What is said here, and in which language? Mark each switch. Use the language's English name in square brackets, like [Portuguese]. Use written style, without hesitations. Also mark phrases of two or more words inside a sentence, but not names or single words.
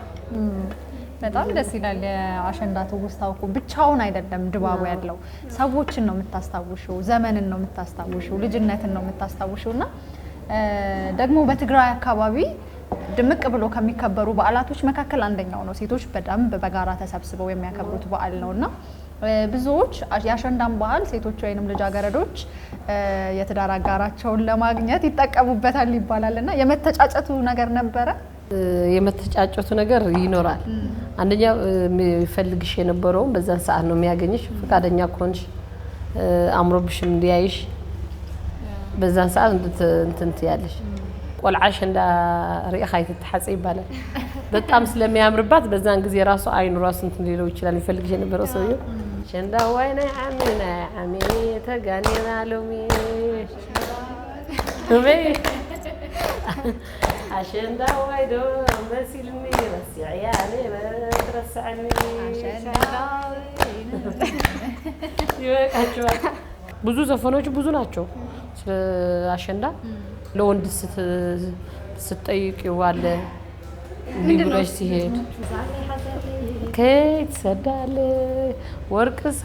[Amharic] በጣም ደስ ይላል። የአሸንዳ ትውስታው እኮ ብቻውን አይደለም ድባቡ ያለው። ሰዎችን ነው የምታስታውሽው፣ ዘመንን ነው የምታስታውሽው፣ ልጅነትን ነው የምታስታውሽው። እና ደግሞ በትግራይ አካባቢ ድምቅ ብሎ ከሚከበሩ በዓላቶች መካከል አንደኛው ነው። ሴቶች በደንብ በጋራ ተሰብስበው የሚያከብሩት በዓል ነውና ብዙዎች የአሸንዳን በዓል ሴቶች ወይንም ልጃገረዶች የትዳር አጋራቸውን ለማግኘት ይጠቀሙበታል ይባላልና የመተጫጨቱ ነገር ነበረ። የመተጫጨቱ ነገር ይኖራል። አንደኛ የሚፈልግሽ የነበረውም በዛን ሰዓት ነው የሚያገኝሽ። ፈቃደኛ ከሆንሽ አምሮብሽም እንዲያይሽ በዛን ሰዓት እንትን ትያለሽ። [Tigrinya] ቆልዓ አሸንዳ ሪእኻ ይትተሓጽ [Amharic] ይባላል። በጣም ስለሚያምርባት በዛን ጊዜ ራሱ አይኑ ራሱ እንትን ሊለው ይችላል። የሚፈልግሽ የነበረው ሰውዬው [Tigrinya] አሸንዳ ዋይ ናይ ዓሚ ተጋኔና ሎሚ አሸንዳ ዋይዶ መሲልኒ ረሲዕያኔ በትረሳዕኒ [Amharic] ይበቃቸዋል። ብዙ ዘፈኖች ብዙ ናቸው ስለ አሸንዳ። ለወንድ ስትጠይቂው አለ እንዲህ ብለሽ ሲሄድ ከየት ሰዳለ ወርቅ